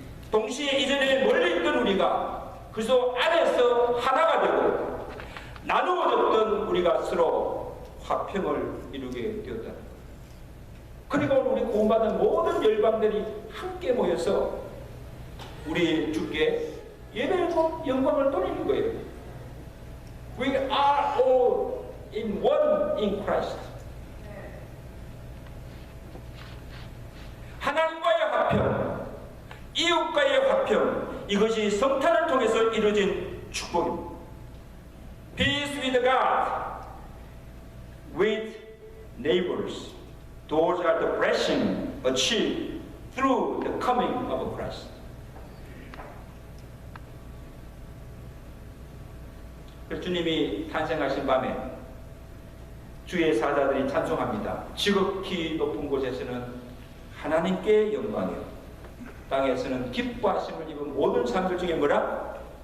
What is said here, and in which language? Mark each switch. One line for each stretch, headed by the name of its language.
Korean: 동시에 이전에 멀리 있던 우리가 그리스도 안에서 하나가 되고 나누어졌던 우리가 서로 화평을 이루게 되었다. 그리고 우리 구원받은 모든 열방들이 함께 모여서 우리 주께 예배하고 영광을 돌리는 거예요.
English: We are all in one in Christ.
Korean: 하나님과의 화평, 이웃과의 화평, 이것이 성탄을 통해서 이루어진 축복입니다.
English: Peace with God, with neighbors. Those are the blessings achieved through the coming of Christ.
Korean: 주님이 탄생하신 밤에 주의 사자들이 찬송합니다. 지극히 높은 곳에서는 하나님께 영광이요, 땅에서는 기뻐하심을 입은 모든 사람들 중에 뭐라?